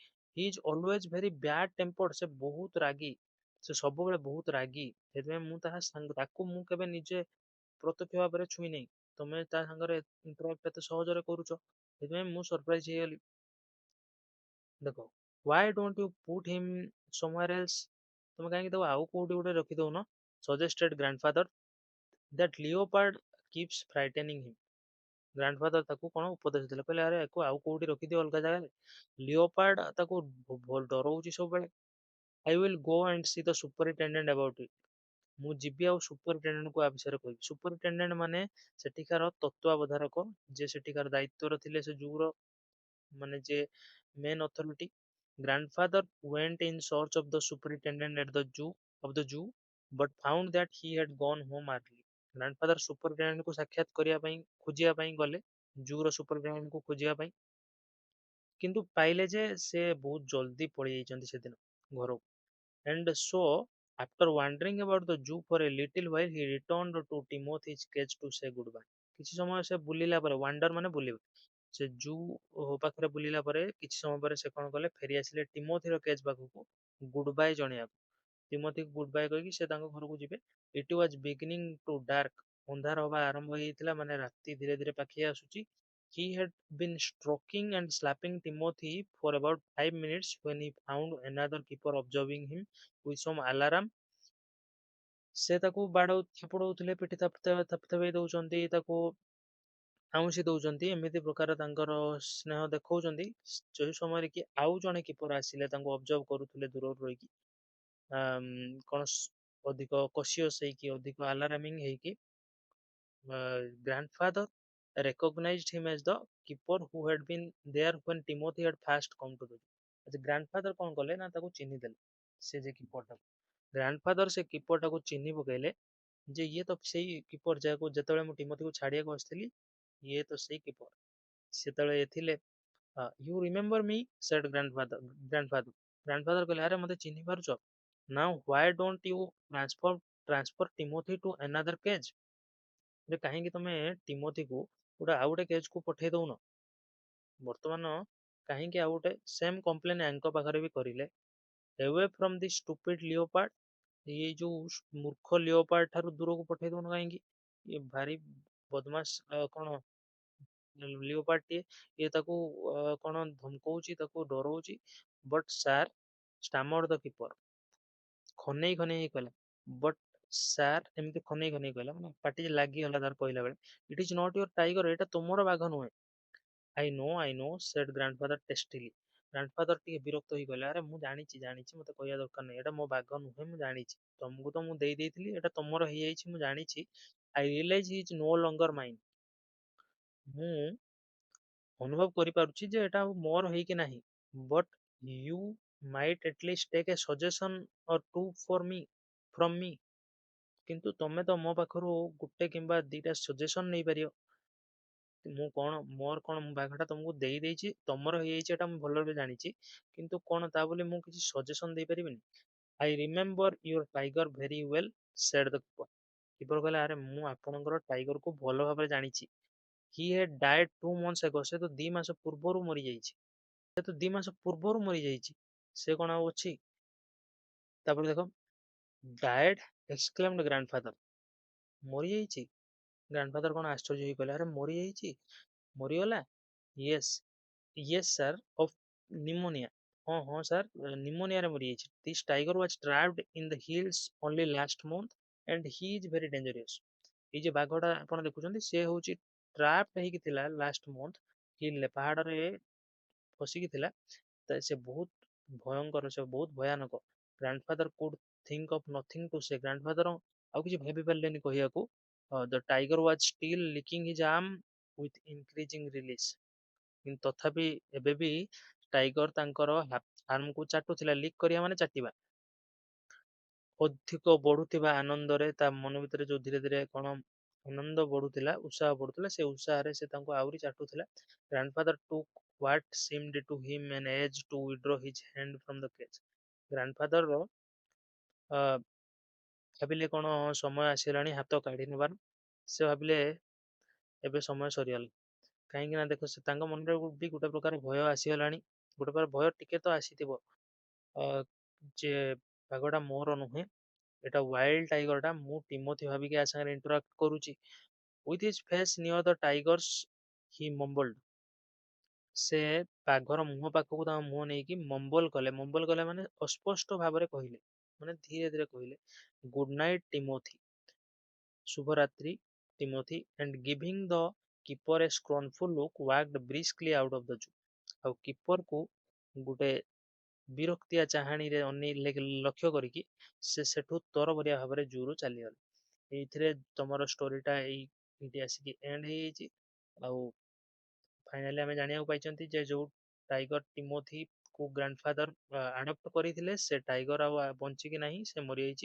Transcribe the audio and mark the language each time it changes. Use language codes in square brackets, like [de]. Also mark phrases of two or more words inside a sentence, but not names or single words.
[en] He is always very bad tempered, [or] ସେ ବହୁତ ରାଗି, ସେ ସବୁବେଳେ ବହୁତ ରାଗି। ସେଥିପାଇଁ ମୁଁ ତାକୁ ମୁଁ କେବେ ନିଜେ ପ୍ରତ୍ୟକ୍ଷ ଭାବରେ ଛୁଇଁ ନାହିଁ। ତମେ ତା ସାଙ୍ଗରେ ଇଣ୍ଟରାକ୍ଟ ଏତେ ସହଜରେ କରୁଛ, ସେଥିପାଇଁ ମୁଁ ସରପ୍ରାଇଜ ହେଇଗଲି। ଦେଖ, [en] why don't you put him somewhere else? [or] ତମେ କାହିଁକି ତାକୁ ଆଉ କୋଉଠି ଗୋଟେ ରଖିଦଉନ? [en] suggested grandfather. That leopard keeps frightening him. [or] ଗ୍ରାଣ୍ଡଫାଦର ତାକୁ କଣ ଉପଦେଶ ଦେଲେ, କହିଲେ ଆରେ ୟାକୁ ଆଉ କୋଉଠି ରଖିଦିଅ ଅଲଗା ଜାଗାରେ, ଲିଓପାର୍ଡ ତାକୁ ଡରଉଛି ସବୁବେଳେ। [en] I will go and see the superintendent about it. [or] ମୁଁ ଯିବି ଆଉ ସୁପରିଟେଣ୍ଡେଣ୍ଟକୁ ଆ ବିଷୟରେ କହିବି। ସୁପରିଟେଣ୍ଡେଣ୍ଟ ମାନେ ସେଠିକାର ତତ୍ତ୍ୱାବଧାରକ, ଯେ ସେଠିକାର ଦାୟିତ୍ୱର ଥିଲେ ସେ ଜୁର, ମାନେ ଯେ [en] main authority. ଗ୍ରାଣ୍ଡଫାଦର went in search of the superintendent at the zoo but found that he had gone home early. [or] ଗ୍ରାଣ୍ଡଫାଦର ସୁପରିଟେଣ୍ଡେଣ୍ଟକୁ ସାକ୍ଷାତ କରିବା ପାଇଁ ଖୋଜିବା ପାଇଁ ଗଲେ, ଜୁର ସୁପରିଟେଣ୍ଡେଣ୍ଟକୁ ଖୋଜିବା ପାଇଁ, କିନ୍ତୁ ପାଇଲେ ଯେ ସେ ବହୁତ ଜଲ୍ଦି ପଳେଇ ଯାଇଛନ୍ତି ସେଦିନ ଘରକୁ। [en] And so, after wandering about the zoo for a little while, he returned to Timothy's cage to say goodbye. [or] କିଛି ସମୟ ସେ ବୁଲିଲା ପରେ, ୱାଣ୍ଡର ମାନେ ବୁଲିବା, ସେ ଜୁ ପାଖରେ ବୁଲିଲା ପରେ କିଛି ସମୟ ପରେ ସେ କଣ କଲେ, ଫେରି ଆସିଲେ ଟିମୋଥିର କେଜ୍ ପାଖକୁ [en] good bye [or] ଜଣେଇବାକୁ। ଟିମୋଥିକୁ [en] good bye [or] କହିକି ସେ ତାଙ୍କ ଘରକୁ ଯିବେ। [en] It was beginning to dark. [or] ଅନ୍ଧାର ହବା ଆରମ୍ଭ ହେଇଯାଇଥିଲା, ମାନେ ରାତି ଧୀରେ ଧୀରେ ପାଖେଇ ଆସୁଛି। [en] He had been stroking and slapping Timothy for about 5 minutes when he found another keeper observing him with some alarm. [or] ସେ ତାକୁ ଥାପୁଡ଼ଉଥିଲେ, ପିଠି ଥାପେଇ ଦଉଛନ୍ତି, ତାକୁ ଆଉଁସି ଦଉଛନ୍ତି, ଏମିତି ପ୍ରକାର ତାଙ୍କର ସ୍ନେହ ଦେଖଉଛନ୍ତି। ଯେଉଁ ସମୟରେ କି ଆଉ ଜଣେ କିପର ଆସିଲେ, ତାଙ୍କୁ ଅବଜର୍ଭ କରୁଥିଲେ ଦୂରରୁ ରହିକି, କଣ ଅଧିକ କସିୟସ୍ ହେଇକି, ଅଧିକ ଆଲାରାମିଂ ହେଇକି। [en] Grandfather recognized him as the keeper who had been there when Timothy had first come to the zoo. [or] ଗ୍ରାଣ୍ଡଫାଦର କଣ କଲେ ନା, ତାକୁ ଚିହ୍ନି ଦେଲେ, ସେ ଯେ କିପରଟାକୁ। ଗ୍ରାଣ୍ଡଫାଦର ସେ କିପରଟାକୁ ଚିହ୍ନି ପକେଇଲେ ଯେ ଇଏ ତ ସେଇ କିପର ଯାହାକୁ ଯେତେବେଳେ ମୁଁ ଟିମୋଥିକୁ ଛାଡିବାକୁ ଆସିଥିଲି, ଇଏ ତ ସେଇ କିପର। ସେତେବେଳେ ଥିଲେ, [en] you remember me, said grandfather. [or] ଗ୍ରାଣ୍ଡଫାଦର କହିଲେ, ଆରେ ମତେ ଚିହ୍ନି ପାରୁଛ? [en] Now why don't you transfer Timothy to another cage? [or] ଯେ କାହିଁକି ତମେ ଟିମୋଥିକୁ ଆଉ ଗୋଟେ କେଜ୍ କୁ ପଠେଇ ଦଉନ? ବର୍ତ୍ତମାନ କାହିଁକି ଆଉ ଗୋଟେ [en] same complain [or] ୟାଙ୍କ ପାଖରେ ବି କରିଲେ। [en] away from the stupid leopard, [or] ଏଇ ଯୋଉ ମୂର୍ଖ ଲିଓପାର୍ଡ ଠାରୁ ଦୂରକୁ ପଠେଇ ଦଉନ କାହିଁକି? ଇଏ ଭାରି ବଦମାସ କଣ ଲିଓପାର୍ଡ ଟିଏ, ଇଏ ତାକୁ କଣ ଧମକଉଛି, ତାକୁ ଡରଉଛି। [en] But sir, stammered the keeper, [or] ଖନେଇ ଖନେଇ ହେଇ କହିଲା, [en] But sir, [or] ଏମିତି ଖନେଇ ଖନେଇ କହିଲା, ମାନେ ପାଟି ଲାଗିଗଲା ତାର କହିଲା ବେଳେ। [en] It is not your tiger, [or] ଏଇଟା ତୁମର ବାଘ ନୁହେଁ। [en] I know, said grandfather testily. [or] ଗ୍ରାଣ୍ଡଫାଦର ଟିକେ ବିରକ୍ତ ହେଇ କହିଲେ, ଆରେ ମୁଁ ଜାଣିଛି, ମତେ କହିବା ଦରକାର ନାହିଁ, ଏଇଟା ମୋ ବାଘ ନୁହେଁ, ମୁଁ ଜାଣିଛି। ତମକୁ ତ ମୁଁ ଦେଇଥିଲି, ଏଇଟା ତମର ହେଇଯାଇଛି, ମୁଁ ଜାଣିଛି। [en] I realize he is no longer mine. [or] ମୁଁ ଅନୁଭବ କରିପାରୁଛି ଯେ ଏଟା ଆଉ ମୋର ହେଇକି ନାହିଁ। [en] But you might at least take a suggestion or two from me. [or] କିନ୍ତୁ ତମେ ତ ମୋ ପାଖରୁ ଗୋଟେ କିମ୍ବା ଦିଟା ସଜେସନ ନେଇପାରିବ। ମୋର କଣ, ମୁଁ ବାଘଟା ତମକୁ ଦେଇଛି, ତମର ହେଇଯାଇଛି ଏଟା ମୁଁ ଭଲରେ ଜାଣିଛି, କିନ୍ତୁ କଣ ତା ବୋଲି ମୁଁ କିଛି ସଜେସନ ଦେଇପାରିବିନି? [en] I remember your tiger very well, said the keeper. [or] କିପର କହିଲା, ଆରେ ମୁଁ ଆପଣଙ୍କର ଟାଇଗରକୁ ଭଲ ଭାବରେ ଜାଣିଛି। [en] He had died 2 months ago. [or] ସେ ତ 2 ମାସ ପୂର୍ବରୁ ମରିଯାଇଛି। ସେ କଣ ଆଉ ଅଛି? ତାପରେ ଦେଖ, [en] died, exclaimed grandfather. [or] ମରିଯାଇଛି? ଗ୍ରାଣ୍ଡଫାଦର କଣ ଆଶ୍ଚର୍ଯ୍ୟ ହେଇ କହିଲେ, ଆରେ ମରିଯାଇଛି? ମରିଗଲା? [en] yes sir, of pneumonia. [or] ହଁ ସାର୍, ନିମୋନିଆରେ ମରିଯାଇଛି। [en] This tiger was trapped in the hills only last month and he is very dangerous. [or] ଏଇ ଯେ ବାଘଟା ଆପଣ ଦେଖୁଛନ୍ତି, ସେ ହଉଛି ଟ୍ରାପ୍ଡ ହେଇକି ଥିଲା [en] last month [or] ହିଲରେ, ପାହାଡରେ ଫସିକି ଥିଲା। ସେ ବହୁତ ଭୟଙ୍କର, ସେ ବହୁତ ଭୟାନକ। [en] Grandfather could think of nothing to say. [or] ଗ୍ରାଣ୍ଡଫାଦର ଆଉ କିଛି ଭାବି ପାରିଲେନି କହିବାକୁ। [en] The tiger was still licking his arm with increasing relish. [or] କିନ୍ତୁ ତଥାପି ଏବେ ବି ଟାଇଗର ତାଙ୍କର ଆର୍ମକୁ ଚାଟୁଥିଲା। ଲିକ୍ କରିବା ମାନେ ଚାଟିବା। ଅଧିକ ବଢୁଥିବା ଆନନ୍ଦରେ, ତା ମନ ଭିତରେ ଯୋଉ ଧୀରେ ଧୀରେ କଣ ଆନନ୍ଦ ବଢୁଥିଲା, ଉତ୍ସାହ ବଢୁଥିଲା, ସେ ଉତ୍ସାହରେ ସେ ତାଙ୍କୁ ଆହୁରି ଚାଟୁଥିଲା। [en] ଗ୍ରାଣ୍ଡଫାଦର took what seemed to him an age to withdraw his hand from the cage. [or] ଗ୍ରାଣ୍ଡଫାଦର ଭାବିଲେ କଣ ସମୟ ଆସିଗଲାଣି ହାତ କାଢି ନେବାର। ସେ ଭାବିଲେ ଏବେ ସମୟ ସରିଗଲା। କାହିଁକି ନା ଦେଖ, ସେ ତାଙ୍କ ମନରେ ବି ଗୋଟେ ପ୍ରକାର ଭୟ ଆସିଗଲାଣି। ଗୋଟେ ପ୍ରକାର ଭୟ ଟିକେ ତ ଆସିଥିବ, ଯେ ବାଘଟା ମୋର ନୁହେଁ, ଏଟା [en] wild tiger. [or] ମୁଁ ଟିମୋଥି ଭାବିକି ଆ ସାଙ୍ଗରେ ଇଣ୍ଟରାକ୍ଟ କରୁଛି। [en] With his face near the tiger's he mumbled. [or] ସେ ବାଘର ମୁହଁ ପାଖକୁ ତାଙ୍କ ମୁହଁ ନେଇକି ମମ୍ବଲ କଲେ ମାନେ ଅସ୍ପଷ୍ଟ ଭାବରେ କହିଲେ, ମାନେ ଧୀରେ ଧୀରେ କହିଲେ, [en] Good night Timothy, [or] ଶୁଭରାତ୍ରି ଟିମୋଥି, [en] and giving the keeper a scornful look walked briskly out of the zoo। [or] ଆଉ କିପରକୁ ଗୋଟେ ବିରକ୍ତିଆ ଚାହାଣୀରେ ଲକ୍ଷ୍ୟ କରିକି ସେ ସେଠୁ ତରବରିଆ ଭାବରେ ଜୁରୁ ଚାଲିଗଲେ। ଏଇଥିରେ ତମର ଷ୍ଟୋରିଟା ଏଇଠି ଆସିକି ଏଣ୍ଡ ହେଇଯାଇଛି। ଆଉ ଫାଇନାଲି ଆମେ ଜାଣିବାକୁ ପାଇଛନ୍ତି ଯେ ଯୋଉ ଟାଇଗର ଟିମୋଥି କୁ ଗ୍ରାଣ୍ଡଫାଦର ଆଡପ୍ଟ କରିଥିଲେ, ସେ ଟାଇଗର ଆଉ ବଞ୍ଚିକି ନାହିଁ, ସେ ମରିଯାଇଛି।